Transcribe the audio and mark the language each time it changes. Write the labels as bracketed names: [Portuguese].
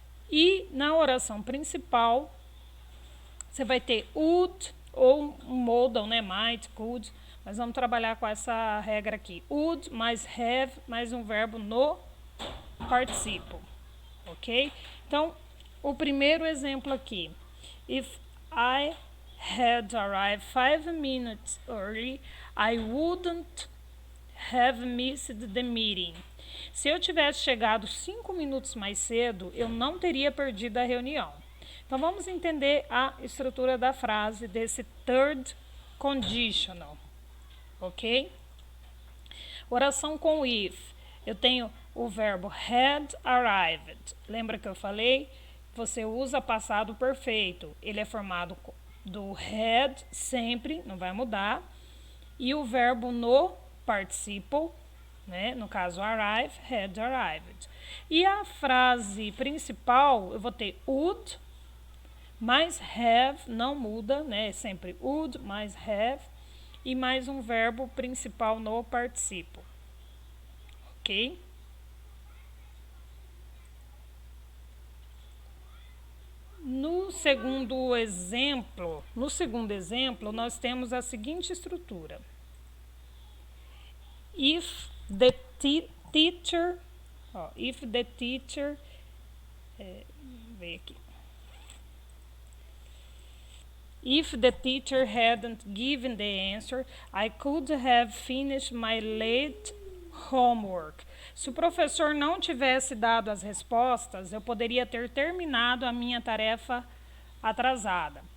[Portuguese] E na oração principal, você vai ter would ou um modal, né, might, could. Mas vamos trabalhar com essa regra aqui. Would mais have mais um verbo no participle. Ok? Então, o primeiro exemplo aqui. [English] If I had arrived 5 minutes early, I wouldn't have missed the meeting. [Portuguese] Se eu tivesse chegado 5 minutos mais cedo, eu não teria perdido a reunião. Então, vamos entender a estrutura da frase desse third conditional, ok? Oração com if. Eu tenho o verbo had arrived. Lembra que eu falei? Você usa passado perfeito. Ele é formado do had sempre, não vai mudar. E o verbo no participle, né? No caso arrive, had arrived. E a frase principal, eu vou ter would mais have, não muda, né? É sempre would mais have. E mais um verbo principal no participle. Ok? No segundo exemplo, nós temos a seguinte estrutura. [English] If the teacher, If the teacher hadn't given the answer, I could have finished my late homework. [Portuguese] Se o professor não tivesse dado as respostas, eu poderia ter terminado a minha tarefa atrasada.